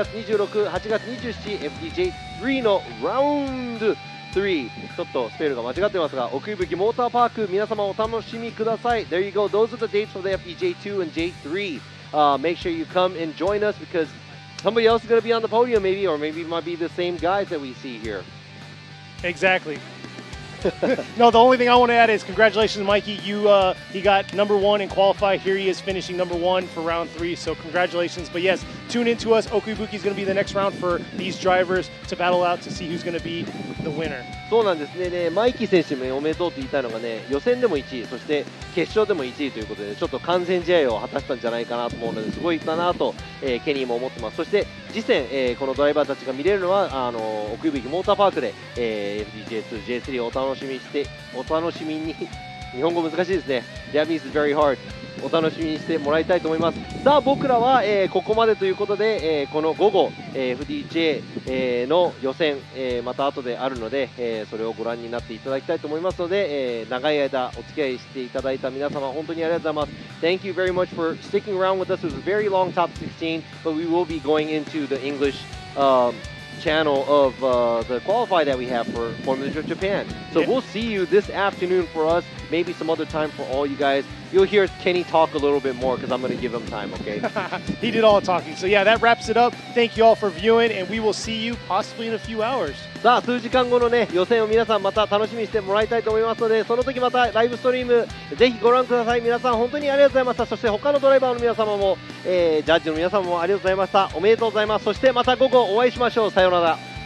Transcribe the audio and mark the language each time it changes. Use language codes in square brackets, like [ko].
[ja] 8月26、8月27、FDJ3 の Round 3、ちょっとスペルが間違ってますが、奥吹モーターパーク、皆様お楽しみください。 [en] There you go. Those are the dates for the FDJ2 and J3. Make sure you come and join us because somebody else is going to be on the podium maybe, or maybe it might be the same guys that we see here. Exactly. No, the only thing I want to add is congratulations, Mikey. He got #1 and qualified. Here he is finishing #1 for round 3. So congratulations. But yes, tune in to us. Okuibuki is going to be the next round for these drivers to battle out to see who's going to be the winner. [ja] そうなんですね。マイキー選手もおめでとうと言いたいのがね、予選でも1位、そして決勝でも1位ということで、ちょっと完全試合を果たしたんじゃないかなと思うので、すごいだなと、ケニーも思ってます。そして次戦、このドライバーたちが見れるのは奥吹モーターパークで、FDJ2、J3 をお楽しみに日本語難しいですね。 [en] Japanese is very hard。 [ja] お楽しみにしてもらいたいと思います。さあ僕らは、ここまでということで、この午後、FDJ、の予選、また後であるので、それをご覧になっていただきたいと思いますので、長い間お付き合いしていただいた皆様本当にありがとうございます。 [en] Thank you very much for sticking around with us. It was a very long top 16, but we will be going into the English channel of the qualify that we have for Formula Drift Japan. So we'll see you this afternoon for us, maybe some other time for all you guys. You'll hear Kenny talk a little bit more because I'm going to give him time, okay? He did all the talking. So yeah, that wraps it up. Thank you all for viewing, and we will see you possibly in a few hours. [ja] さあ数時間後のね予選を皆さんまた楽しみにしてもらいたいと思いますので、その時またライブストリームぜひご覧ください。皆さん本当にありがとうございました。そして他のドライバーの皆様も、ジャッジの皆様もありがとうございました。おめでとうございます。そしてまた午後お会いしましょう。さようなら。